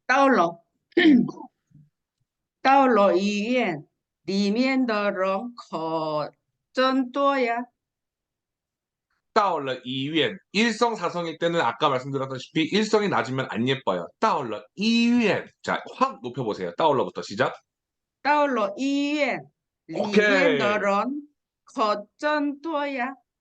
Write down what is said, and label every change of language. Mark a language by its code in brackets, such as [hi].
[zh] 到了，到了医院，里面的人可真多呀。 따올라 이위엔. [ko] 일성사성일 때는 아까 말씀드렸다시피 일성이 낮으면 안 예뻐요. [zh] 따올라 이위엔. [ko] 자, 확 높여보세요. 따올라부터 시작. [zh] 到了医院，里面的人可真多呀。